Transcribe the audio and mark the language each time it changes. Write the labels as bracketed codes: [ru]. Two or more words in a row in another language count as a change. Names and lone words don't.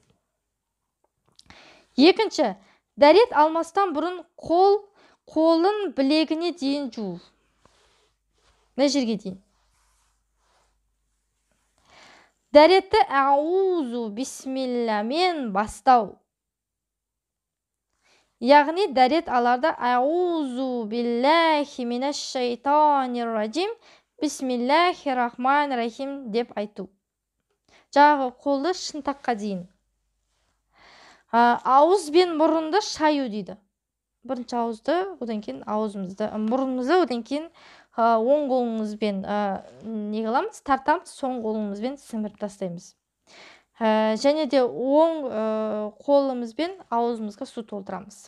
[kk] Екінші, дәрет алмастан бұрын қолын білегіне дейін жуу. Мына жерге дейін. Дәретті аузу бисмилламен бастау. Яғни дәрет аларда [ar] أعوذ بالله من الشيطان الرجيم بسم الله الرحمن الرحيم [kk] деп айту. Жағы қолды шынтаққа дейін. Ауыз бен мұрынды шаю дейді. Бірінші ауызды, одан кейін аузымызды, мұрнымызды, одан кейін оң қолымызбен не қыламыз? Тартамыз, соң қолымызбен сіңіріп тастаймыз. Және де оң қолымызбен аузымызға су толтырамыз.